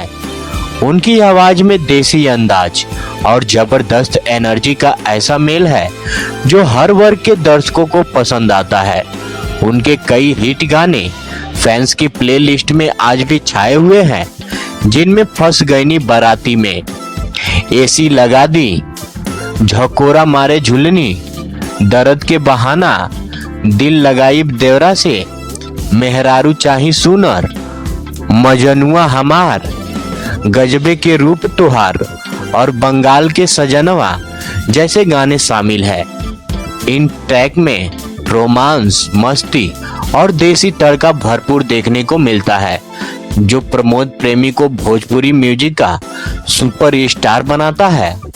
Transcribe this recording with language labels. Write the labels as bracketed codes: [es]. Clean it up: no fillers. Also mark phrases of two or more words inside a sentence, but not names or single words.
[hi] उनकी आवाज में देसी अंदाज और जबरदस्त एनर्जी का ऐसा मेल है जो हर वर्ग के दर्शकों को पसंद आता है। उनके कई हिट गाने फैंस की प्लेलिस्ट में आज भी छाए हुए हैं, जिनमें फंस गईनी बाराती में, एसी लगा दी, झकोरा मारे झुलनी, दर्द के बहाना, दिल लगाई देवरा से, मेहरारू चाही सुनर, मजनुआ हमार, गजबे के रूप तुहार और बंगाल के सजनवा जैसे गाने शामिल है। इन ट्रैक में रोमांस, मस्ती और देसी तड़का भरपूर देखने को मिलता है, जो प्रमोद प्रेमी को भोजपुरी म्यूजिक का सुपरस्टार बनाता है।